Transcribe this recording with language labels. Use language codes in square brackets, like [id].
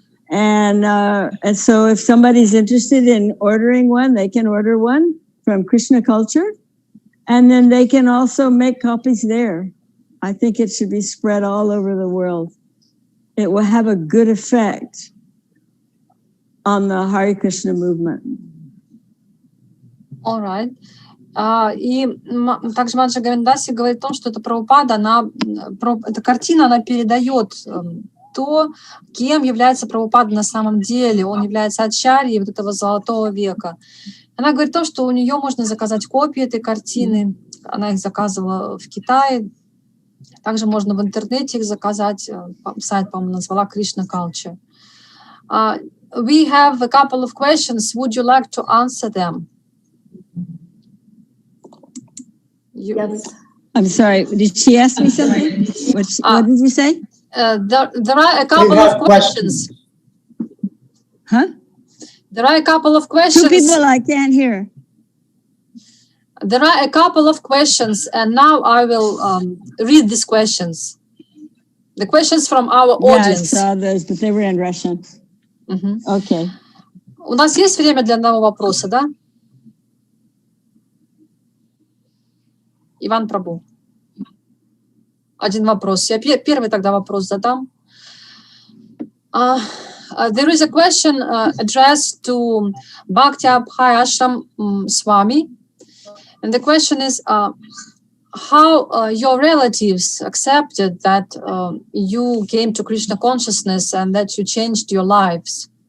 [en] And so if somebody's interested in ordering one, they can order one from Krishna culture. And then they can also make copies there. I think it should be spread all over the world. It will have a good effect on the Hare Krishna movement. All right. [ru] И также Маджа Говиндаси говорит о том, что эта Прабхупада, эта картина, она передает то, кем является Прабхупада на самом деле. Он является ачарьей вот этого золотого века. Она говорит о том, что у нее можно заказать копии этой картины. Она их заказывала в Китае. Также можно в интернете их заказать. Сайт, по-моему, назвала Krishna Culture. [en] We have a couple of questions. Would you like to answer them? Yes. I'm sorry. Did she ask me something? What did you say? There are a couple of questions. Huh? There are a couple of questions. Two people I can't hear. There are a couple of questions, and now I will read these questions. The questions from our audience. Yeah, I saw those, but they were in Russian. Okay. [ru] У нас есть время для одного вопроса, да? Иван Прабу. Один вопрос. Я первый тогда вопрос задам. [en] There is a question addressed to Bhakti Abhai Ashram Swami. And the question is how your relatives accepted that you came to Krishna consciousness and that you changed your lives.